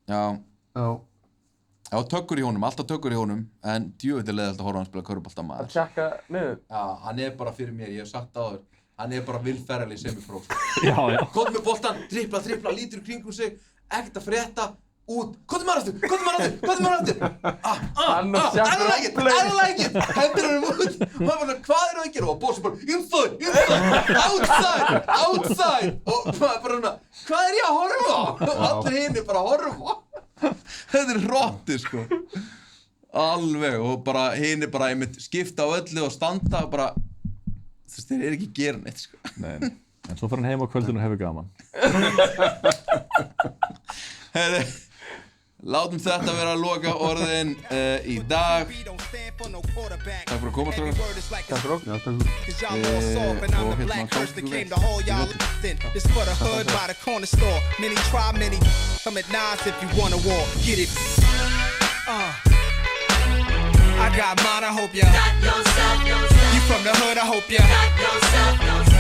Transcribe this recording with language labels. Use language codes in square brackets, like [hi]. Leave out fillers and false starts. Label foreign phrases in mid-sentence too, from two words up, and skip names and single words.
[is] Já, tökkur í honum, alltaf tökkur í honum, en djöfull leiðilegt að horfa hann spila körfubolta, maður. Að tjekka niður. Já, hann er bara fyrir mér, ég hef sagt áður, hann er bara Will Ferrell í semifró. Já. Komdu með boltan, dribbla, lítur í kringum sig, ekkert að frétta, út, komdu maður aftur. [en] I don't like it, [is] hendur hann út, og hann bara, hvað er það að gera? Og bósið bara, [en] inside, outside, [is] og maður bara, hvað er ég að horfa á? Og allir hinni bara að horfa á. Þetta er hrotti, sko. Alveg, og bara hinni bara einmitt skipta á öllu og standa og bara, þess þeir eru ekki að gera neitt, sko. Nei, en svo fer hann heim á kvöldinu og hefur gaman. Herri, látum þetta vera að loka orðin í dag. Takk fyrir að koma, strákar. Takk fyrir okkur. Já, takk fyrir. Og hérna, [en] This for the hood by the corner store. Many try, many come at nines if you wanna war. Get it. I got mine, I hope ya got yourself. You from the hood, I hope ya got yourself.